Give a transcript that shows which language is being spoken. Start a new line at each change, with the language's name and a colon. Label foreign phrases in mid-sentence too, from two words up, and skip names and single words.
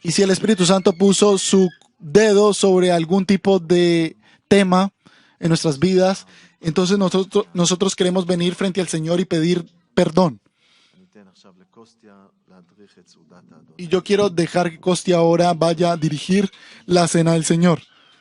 Spanish: Y si el Espíritu Santo puso su dedo sobre algún tipo de tema en nuestras vidas, entonces nosotros queremos venir frente al Señor y pedir perdón.
Hebrew: אני אתן עכשיו לקוסטיה להדריך את סעודת האדון.
Spanish: Y yo quiero dejar que Costi ahora vaya a dirigir la cena del Señor.